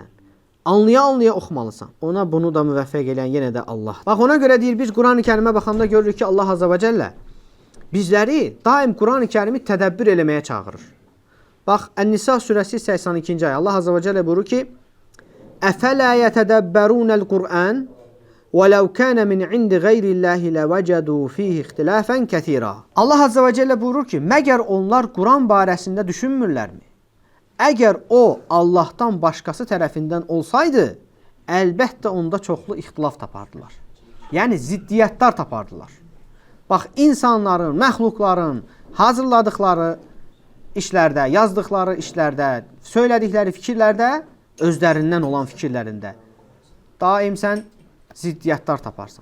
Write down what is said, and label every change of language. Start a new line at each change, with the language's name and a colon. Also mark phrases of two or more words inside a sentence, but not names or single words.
Azerbaijani: Anlaya-anlaya oxumalısan. Ona bunu da müvəffəq eləyən yenə də Allah. Bax, ona görə deyir, biz Quran-ı Kərimə baxanda görürük ki, Allah Azza və Cəllə bizləri daim Quran-ı Kərimi tədəbbür eləməyə çağırır. Bax, Ən-Nisa surəsi 82-ci ayə. Allah Azza və Cəllə buyurur ki,
Arabic: أفلا يتدبرون القرآن وَلَوْ كَانَ مِنْ عِنْدِ غَيْرِ اللّٰهِ لَوَجَدُوا ف۪يهِ اِخْتِلَافًا كَثِيرًا.
Azerbaijani: Allah Azza və Cəllə buyurur ki, məgər onlar Quran barəsində düşünmürlərmi? Əgər o, Allahdan başqası tərəfindən olsaydı, əlbəttə onda çoxlu ixtilaf tapardılar. Yəni, ziddiyyətlər tapardılar. Bax, insanların, məxluqların hazırladıkları işlərdə, yazdıkları işlərdə, söylədikləri fikirlərdə, özlərindən olan fikirlərində daim sən ziddiyyətlər taparsan.